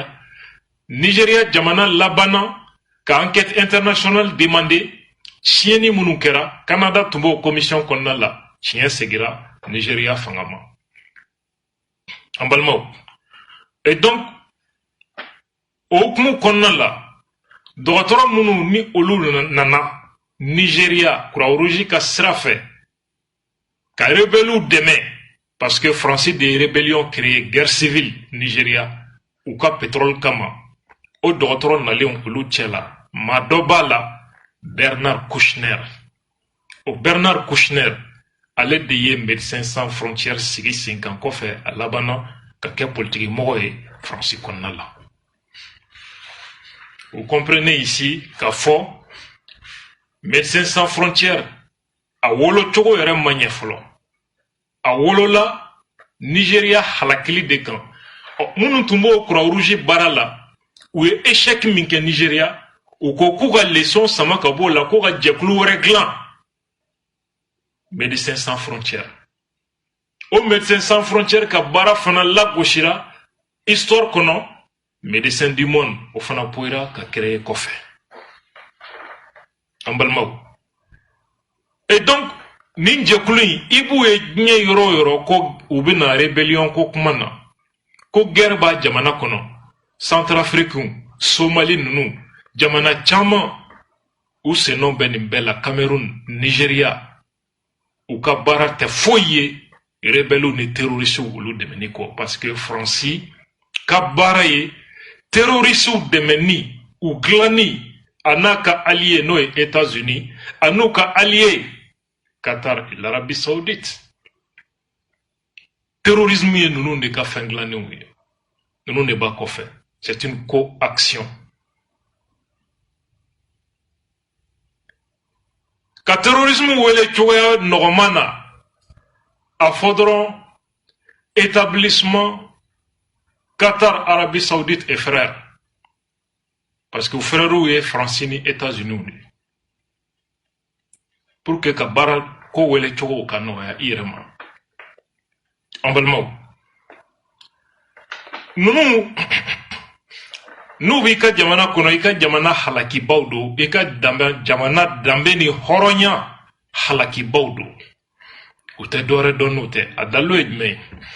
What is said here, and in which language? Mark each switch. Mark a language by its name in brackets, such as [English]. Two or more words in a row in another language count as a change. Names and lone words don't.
[Bambara] Nigeria jamana labanna ka [French] enquête internationale demandé [Bambara] tiɲɛni minnu kɛra Canada tun b'o commission kɔnɔna la tiɲɛ segira Nigeria fanga ma. An balimaw. [French] Et donc [Bambara] o hukumu kɔnɔna la dɔgɔtɔrɔ minnu ni olu nana Nigeria Croix Rouge ka sira fɛ ka rebelles dɛmɛ [French] parce que Français de rébellion créé guerre civile [Bambara] Nigeria u ka pétrole kama o dɔgɔtɔrɔ nalen olu cɛ la maa dɔ b'a la Bernard Kouchner. O Bernard Kouchner ale de ye Médecins sans frontières sigi sen kan kɔfɛ a labanna ka kɛ politique mɔgɔ ye France kɔnɔna la. [French] Vous comprenez ici [Bambara] qu'a fɔ Médecins sans frontières a wolo cogo yɛrɛ ma ɲɛ fɔlɔ. A wolola Nigeria halakili de kan. Minnu tun b'o Croix Rouge baara la u ye échec min kɛ Nigeria u ko k'u ka leçon sama ka b'o la k'u ka jɛkulu wɛrɛ dilan Médecins sans frontières. O Médecins sans frontières ka baara fana lagosira histoire kɔnɔ Médecins du monde o fana poira ka créer kɔfɛ. An balimaw. [French] Et donc [Bambara] nin jɛkulu in i b'u ye diɲɛ yɔrɔ o yɔrɔ ko u bɛna rébellion ko kuma na ko guerre b'a jamana kɔnɔ Centrafrique Somali ninnu jamana caman u sennɔ bɛ nin bɛɛ la Cameroun Nigeria u ka baara tɛ foyi ye rebelles ni terroristes olu dɛmɛni kɔ [French] parce que [Bambara] France ka baara ye terroristes dɛmɛni u dilanni a n'a ka allié n'o ye États-Unis a n'u ka allié Qatar et l'Arabie Saoudite. Terrorisme ye ninnu de ka fɛn dilannenw ye ninnu de b'a kɔfɛ. [French] C'est une coaction. [Bambara] Ka terrorisme wele cogoya nɔgɔman na a fɔ dɔrɔn établissement Qatar, Arabie Saoudite et frères. [French] Parce que frères [Bambara] ye France ni États-Unis de. [French] Pour que [Bambara] ka baara ko wele cogo ka nɔgɔya i yɛrɛ ma. An balimaw. Ninnu n'u b'i ka jamana kɔnɔ i ka jamana halakibaw don i ka jamana danbe ni hɔrɔnya halakibaw don u tɛ dɔwɛrɛ dɔn n'o tɛ a dalilu ye jumɛn ye